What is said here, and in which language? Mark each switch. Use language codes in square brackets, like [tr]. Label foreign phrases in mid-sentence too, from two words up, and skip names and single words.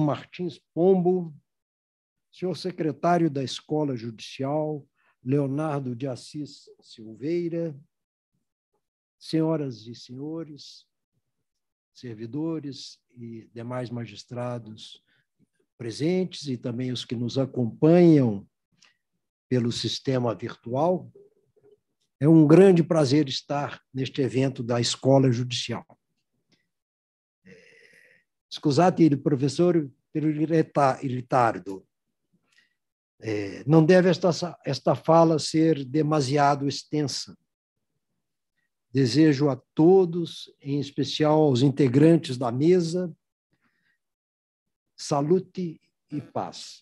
[pt] Martins Pombo, senhor secretário da Escola Judicial, Leonardo de Assis Silveira, senhoras e senhores, servidores e demais magistrados presentes e também os que nos acompanham pelo sistema virtual, é um grande prazer estar neste evento da Escola Judicial. [it] Scusate il professor per il ritardo. [pt] Não deve esta fala ser demasiado extensa. Desejo a todos, em especial aos integrantes da mesa, saúde e paz.